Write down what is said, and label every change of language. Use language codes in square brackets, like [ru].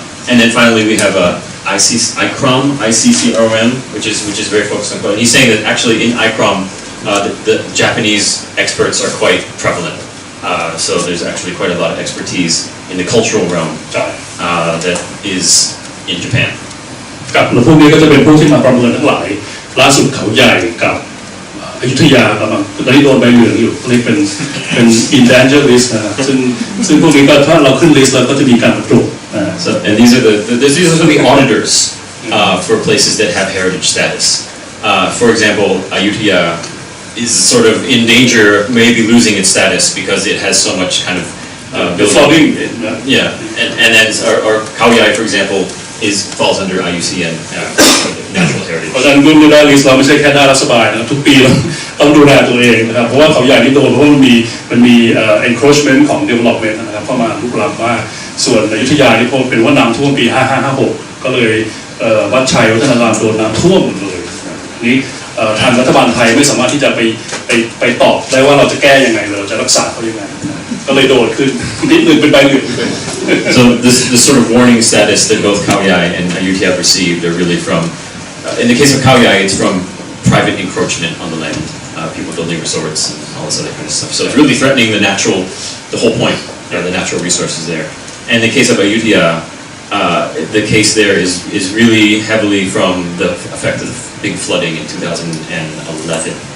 [en] And then finally we have ICROM, which is very focused on code. And he's saying that actually in ICROM, the Japanese experts are quite prevalent. So there's actually quite a lot of expertise in the cultural realm that is in Japan. [th] กับแล้วพวกนี้ก็จะเป็นพวกที่มาประเมินทั้งหลายล่าสุดเขาใหญ่กับอยุธยากำลังตอนนี้โดนใบเหลืองอยู่นี่เป็น [en] endangered list [th] นะครับซึ่งพวกนี้ก็ถ้าเราขึ้น list แล้วก็จะมีการตรวจ [en] So and these are the auditors for places that have heritage status. For example, Ayutthaya is sort of in danger, maybe losing its status because it has so much kind of building. Yeah, and then or Khao Yai, for example, falls under IUCN natural heritage. [th] เพราะฉะนั้นรุ่นได้ลิสต์เราไม่ใช่แค่ได้รับสบายนะทุกปีเราต้องดูแลตัวเองนะครับเพราะว่าเขาใหญ่นี่โดนเพราะมันมีencroachment ของ development นะครับเข้ามาลุกล้ำมากส่วนอยุธยานี่เป็นว่าน้ำท่วมปี5556ก็เลยวัดชัยวัฒนารามโดนน้ำท่วมหมดเลยนี่ทางรัฐบาลไทยไม่สามารถที่จะไปตอบได้ว่าเราจะแก้ยังไงเราจะรักษาเขายังไงก็เลยโดนขึ้นนิดนึงเป็นใบเหลือง [en] So this sort of warning status that both Khao Yai and Ayutthaya have received are really from, in the case of Khao Yai, it's from private encroachment on the land, people building resorts and all this other kind of stuff. So it's really threatening the whole point, the natural resources there. And in the case of Ayutthaya, the case there is really heavily from the effect of the big flooding in 2011.